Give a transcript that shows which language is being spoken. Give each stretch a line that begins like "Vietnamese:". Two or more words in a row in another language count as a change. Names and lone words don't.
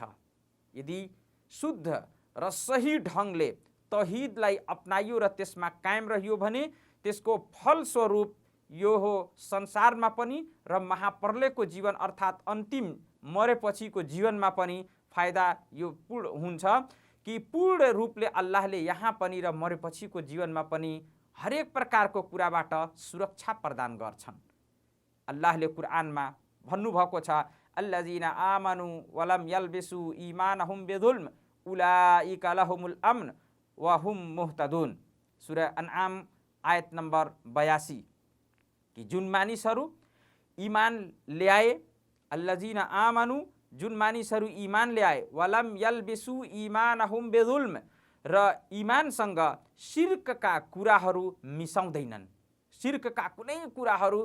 Nepali: यदि शुद्ध र सही ढङ्गले तौहीदलाई अपनाइयो र त्यसमा कायम रहियो भने त्यसको फलस्वरूप यो हो संसारमा पनि र महाप्रलयको जीवन अर्थात् अन्तिम मरेपछिको जीवनमा पनि फाइदा यो पूर्ण हुन्छ कि पूर्ण रूपले अल्लाहले यहाँ पनि र मरेपछिको जीवनमा पनि हरेक प्रकारको कुराबाट सुरक्षा प्रदान गर्छन्। अल्लाहले कुरानमा भन्नुभएको छ,
Arabic: الذين آمنوا ولم يلبسوا إيمانهم بظلم أولئك لهم الأمن وهم مهتدون.
Nepali: सूरा अनआम आयत नम्बर 82 कि जुन मानिसहरू ईमान ल्याए,
Arabic: الذين آمنوا
Nepali: जुन मानिसहरू ईमान ल्याए,
Arabic: ولم يلبسوا إيمانهم بظلم
Nepali: र ईमानसँग शिर्कका कुराहरू मिसाउँदैनन्, शिर्कका कुनै कुराहरू